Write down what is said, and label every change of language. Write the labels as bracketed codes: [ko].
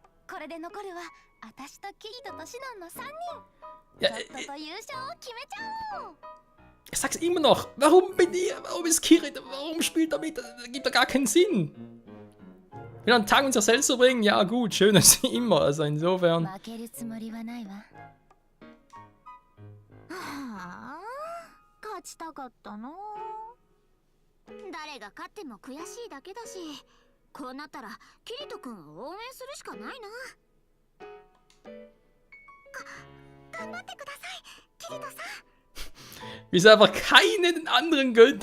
[ja] これで残るは私とキリトとシノンの3人 [de] Ja, [ja] とっとと優勝を決めちゃおう [de] ich sag's immer noch. Warum bin ich? Warum ist Kirito? Warum spielt er mit? Das gibt doch gar keinen Sinn. Will einen Tag mit sich selbst verbringen? Ja, gut, schön ist immer. Also insofern. [ja] 負けるつもりはないわはあ勝ちたかったな誰が勝っても悔しいだけだしこうなったらキリト君を応援するしかないな頑張ってくださいキリトさん [de] Wieso einfach keinen anderen gönnt?